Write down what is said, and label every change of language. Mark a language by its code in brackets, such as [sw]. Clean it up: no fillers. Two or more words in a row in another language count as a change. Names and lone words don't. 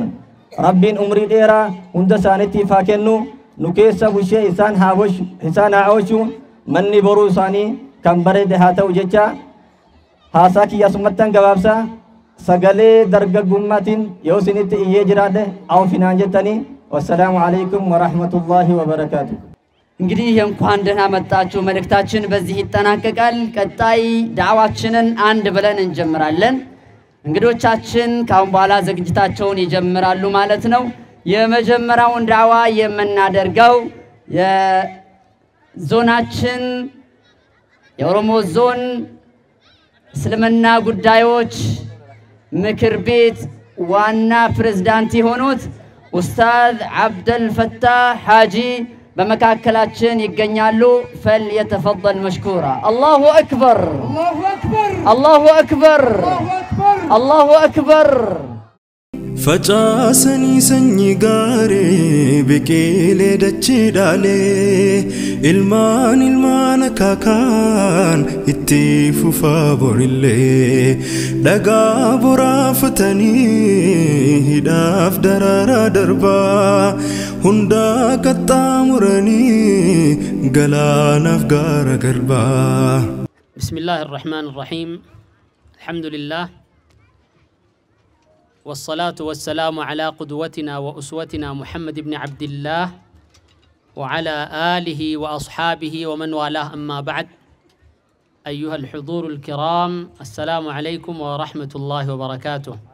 [om] Rabbiin umrii dheeraa hunda isaaniitiif haa kennu nu keessa bushee isaan haa oolchu manni boruu isaanii kan bareede haa ta'u jecha haasaa kiyya summattan gabaabsaa sagalee dargaggummaatiin yoo isinitti iyyee jiraadhe awfinaan jettanii [ar] والسلام عليكم ورحمة الله وبركاته። [am] እንግዲህ እንኳን ደህና መጣችሁ መልእክታችን በዚህ ይጠናቀቃል። ቀጣይ ዳዕዋችንን አንድ ብለን እንጀምራለን። እንግዶቻችን ካሁን በኋላ ዝግጅታቸውን ይጀምራሉ ማለት ነው። የመጀመሪያውን ዳዕዋ የምናደርገው የዞናችን የኦሮሞ ዞን እስልምና ጉዳዮች ምክር ቤት ዋና ፕሬዝዳንት የሆኑት ኡስታዝ አብደል ፈታህ ሐጂ በመካከላችን ይገኛሉ። [ar] فليتفضل مشكورا. الله أكبر الله أكبر الله أكبر الله أكبر. [om] Facaasanii sanyii gaarii biqilee dachee dhaalee ilmaan akaakaan itti fufaa borillee dhagaa boraafatanii hidhaaf daraaraa darbaa hundaa qaxxaamuranii galaanaaf gaara garbaa. [ar] بسم الله الرحمن الرحيم. Alhamdulillah. والصلاة والسلام على قدوتنا وأسوتنا محمد بن عبد الله وعلى آله وأصحابه ومن والاه. أما بعد، أيها الحضور الكرام، السلام عليكم ورحمة الله وبركاته.